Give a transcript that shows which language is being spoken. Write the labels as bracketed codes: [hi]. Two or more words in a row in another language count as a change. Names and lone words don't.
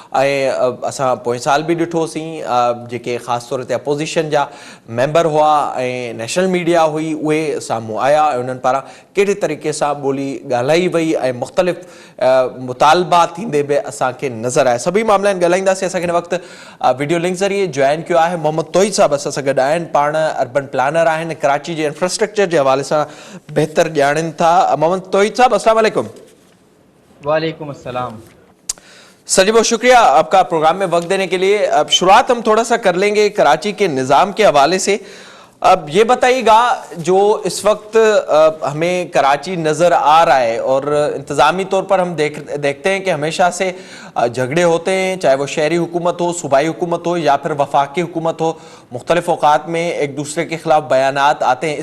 [sd] ऐं असां पोएं साल बि ॾिठोसीं जेके ख़ासि तौर ते अपोज़िशन जा मेंबर हुआ ऐं [en] national media [sd] हुई, उहे साम्हूं आया ऐं उन्हनि पारां कहिड़े तरीक़े सां ॿोली ॻाल्हाई वई ऐं मुख़्तलिफ़ मुतालबा थींदे बि असांखे नज़र आया। सभई मामला आहिनि, ॻाल्हाईंदासीं। असांखे हिन वक़्तु [en] video link [sd] ज़रिए जॉइन कयो आहे मोहम्मद तोहिद साहब, असां सां गॾु आहिनि। पाण [en] urban planner [sd] आहिनि, कराची जे इंफ्रास्ट्रक्चर जे हवाले सां बहितर ॼाणनि था। मोहम्मद तोहिद साहब, [ar] السلام علیکم. وعلیکم السلام. [ur] سر جی بہت شکریہ آپ کا پروگرام میں وقت دینے کے لیے۔ اب شروعات ہم تھوڑا سا کر لیں گے کراچی کے نظام کے حوالے سے. اب یہ بتائیے گا، جو اس وقت ہمیں کراچی نظر آ رہا ہے اور انتظامی طور پر ہم دیکھتے ہیں کہ ہمیشہ سے جھگڑے ہوتے ہیں، چاہے وہ شہری حکومت ہو، صوبائی حکومت ہو یا پھر وفاقی حکومت ہو، مختلف اوقات میں ایک دوسرے کے خلاف بیانات آتے ہیں.